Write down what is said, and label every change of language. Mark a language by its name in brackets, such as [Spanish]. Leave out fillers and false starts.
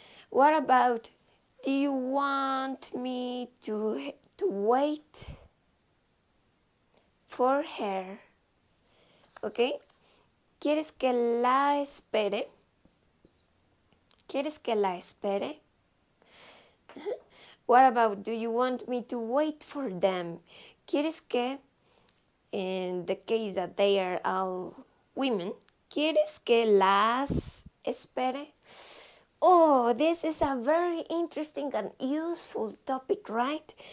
[English] What about, do you want me to wait for her? Okay? [Spanish] ¿Quieres que la espere? ¿Quieres que la espere? [English] What about, do you want me to wait for them? [Spanish] ¿Quieres que, [English] in the case that they are all women, [Spanish] ¿quieres que las espere? [English] Oh, this is a very interesting and useful topic, right?